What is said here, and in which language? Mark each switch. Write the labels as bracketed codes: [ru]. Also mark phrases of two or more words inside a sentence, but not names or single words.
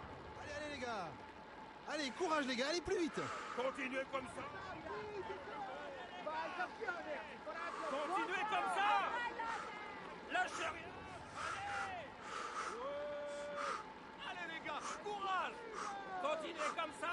[fr] Allez, allez les gars. Allez, courage les gars, allez plus vite. Continuez comme ça. [it] Vai campione! Coraggio! [fr] Continuez comme ça. Lâchez rien. Allez. Allez les gars, courage. Continuez comme ça.